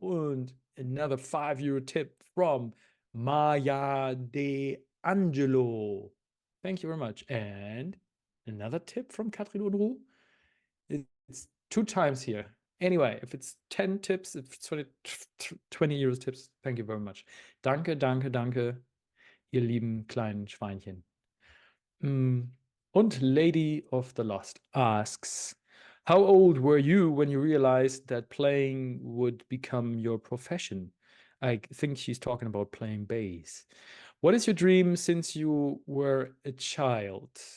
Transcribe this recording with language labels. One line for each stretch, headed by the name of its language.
English: Und another 5 euro tip from Maya De Angelo. Thank you very much. And another tip from Katrin Unruh. It's 2 times here. Anyway, if it's 10 tips, if it's 20 euros tips, thank you very much.
German: Danke, danke, danke, ihr lieben kleinen Schweinchen.
English: Und Lady of the Lost asks, how old were you when you realized that playing would become your profession? I think she's talking about playing bass. What is your dream since you were a child?